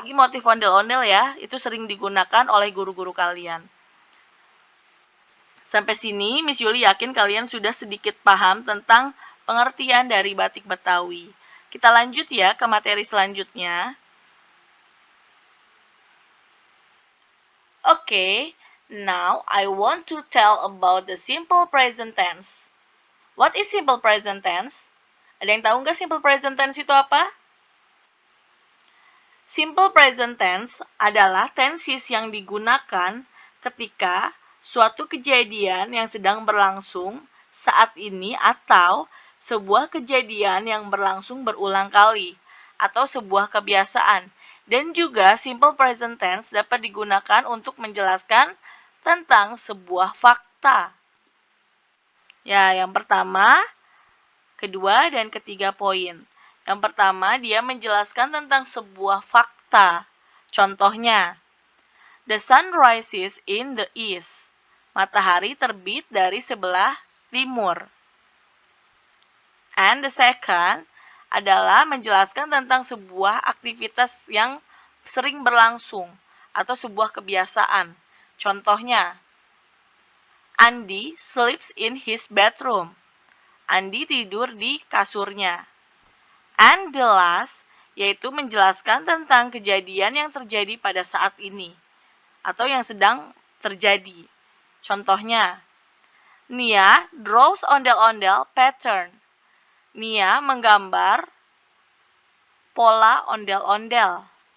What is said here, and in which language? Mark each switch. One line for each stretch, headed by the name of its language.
Indonesian: Lagi motif ondel-ondel ya, itu sering digunakan oleh guru-guru kalian. Sampai sini, Miss Yuli yakin kalian sudah sedikit paham tentang pengertian dari batik Betawi. Kita lanjut ya ke materi selanjutnya.
English: Okay, now I want to tell about the simple present tense. What is simple present tense?
Indonesian: Ada yang tahu nggak simple present tense itu apa? Simple present tense adalah tenses yang digunakan ketika suatu kejadian yang sedang berlangsung saat ini atau sebuah kejadian yang berlangsung berulang kali atau sebuah kebiasaan. Dan juga simple present tense dapat digunakan untuk menjelaskan tentang sebuah fakta. Ya, yang pertama, kedua, dan ketiga poin. Yang pertama, dia menjelaskan tentang sebuah fakta. Contohnya,
English: the sun rises in the east.
Indonesian: Matahari terbit dari sebelah timur.
English: And the second
Indonesian: adalah menjelaskan tentang sebuah aktivitas yang sering berlangsung atau sebuah kebiasaan. Contohnya,
English: Andy sleeps in his bedroom.
Indonesian: Andy tidur di kasurnya.
English: And the last,
Indonesian: yaitu menjelaskan tentang kejadian yang terjadi pada saat ini atau yang sedang terjadi. Contohnya,
English: Nia draws ondel-ondel pattern.
Indonesian: Nia menggambar pola ondel-ondel.